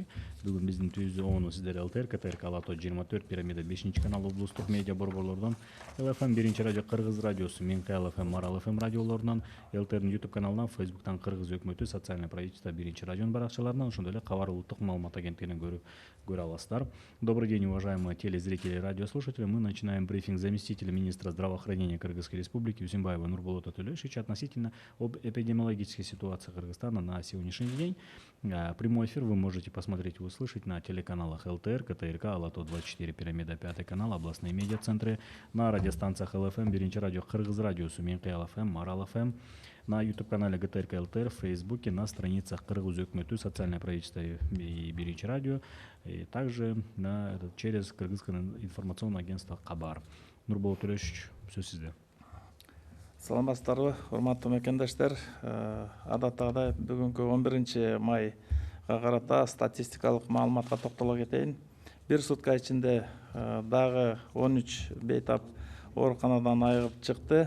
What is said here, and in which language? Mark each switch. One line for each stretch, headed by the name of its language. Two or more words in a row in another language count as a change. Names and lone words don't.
Kyrgyz: Бүгүн биздин түзүүнү сиздер ЛТР, КТРК Алато 24, Пирамида 5 канал облустук медиа борборлордон, ЛФМ 1 радио Кыргыз радиосу, Минкай ЛФМ, Марал ФМ радиолорунан, ЛТРдин YouTube каналынан, Facebooктан Кыргыз өкмөтү
Russian: социальный правительство
Kyrgyz: 1 радионун баракчаларынан, ошондой эле Кабар улуттук маалымат агенттигинен көрө аласыздар.
Russian: Добрый день, уважаемые телезрители и радиослушатели. Мы начинаем брифинг заместителя министра здравоохранения Кыргызской Республики Үсүнбаева Нурболота Төлөшовича относительно об эпидемиологической ситуации Кыргызстана на сегодняшний день. Прямой эфир вы можете посмотреть и услышать на телеканалах ЛТР, КТРК, Алато 24, Пирамида 5 канал, областные медиацентры, на радиостанциях ЛФМ, 1 радио Кыргыз радиосу, Минкай ЛФМ, Марал ФМ, на YouTube-канале ГТРК ЛТР, в Фейсбуке, на страницах Кыргыз өкмөтү, социальное правительство и 1 радио, и также через Кыргызское информационное агентство Кабар.
Kyrgyz: Нурболот Төлөшович, сөз сизде. Саламатсыздарбы, урматтуу мекендештер. Адаттагыдай бүгүнкү 11 майга карата статистикалык маалыматка токтоло кетейин. Бир сутка ичинде дагы 13 бейтап ооруканадан айыгып чыкты.